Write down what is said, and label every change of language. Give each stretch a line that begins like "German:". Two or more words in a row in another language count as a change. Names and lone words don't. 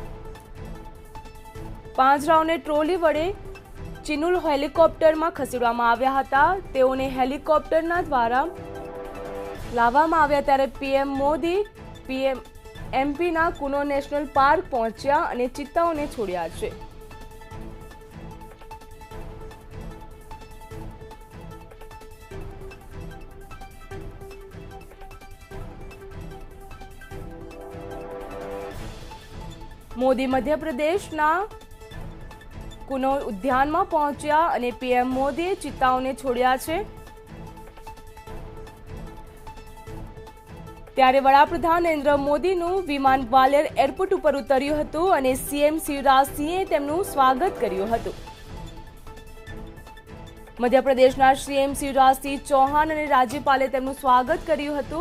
Gujarati: પાંજરાઓને ટ્રોલી વડે ચિનુલ હેલિકોપ્ટરમાં ખસેડવામાં આવ્યા હતા। તેઓને હેલિકોપ્ટરના દ્વારા લાવવામાં આવ્યા। ત્યારે પીએમ મોદી એમપીના કુનો નેશનલ પાર્ક પહોંચ્યા અને ચિત્તાઓને છોડ્યા છે। મોદી મધ્ય પ્રદેશના કૂનો उद्याનમાં પહોંચ્યા અને પીએમ મોદીએ ચિત્તાઓને છોડ્યા છે। ત્યારે વડાપ્રધાન નરેન્દ્ર મોદીનું વિમાન ગ્વાલિયર એરપોર્ટ ઉપર ઉતર્યું હતું અને સીએમ શિવરાજ સિંહે તેમનું સ્વાગત કર્યું હતું। મધ્યપ્રદેશના સીએમ શિવરાજ સિંહ ચૌહાણ અને રાજ્યપાલે તેમનું સ્વાગત કર્યું હતું।